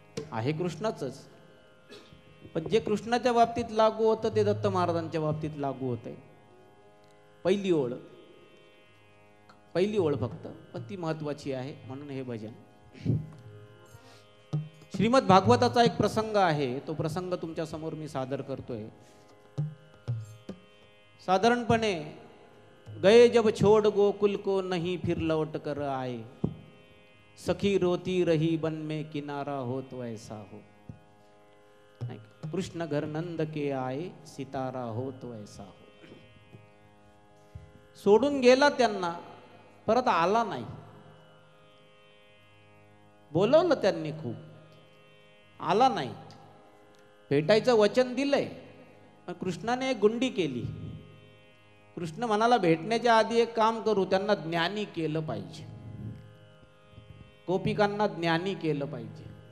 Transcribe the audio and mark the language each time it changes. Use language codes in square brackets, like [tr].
[mr] आहे कृष्णाचंच, पण जे कृष्णाच्या बाबतीत लागू होतं ते दत्त महाराजांच्या बाबतीत लागू होतंय. पहिली ओळ फक्त, पण ती महत्वाची आहे म्हणून हे भजन. श्रीमद भागवताचा एक प्रसंग आहे, तो प्रसंग तुमच्या समोर मी सादर करतोय. [hi] साधारणपणे गए जब छोड़ गोकुल को नहीं फिर लौट कर आए, सखी रोती रही बन में किनारा हो तो ऐसा हो. कृष्ण घर नंद के आए सितारा हो तो ऐसा हो. [mr] सोडून गेला त्यांना, परत आला नाही. बोलवलं त्यांनी खूप, आला नाही. भेटायचं वचन दिलंय, पण कृष्णाने एक गुंडी केली. कृष्ण म्हणाला भेटण्याच्या आधी एक काम करू, त्यांना ज्ञानी केलं पाहिजे, गोपिकांना ज्ञानी केलं पाहिजे.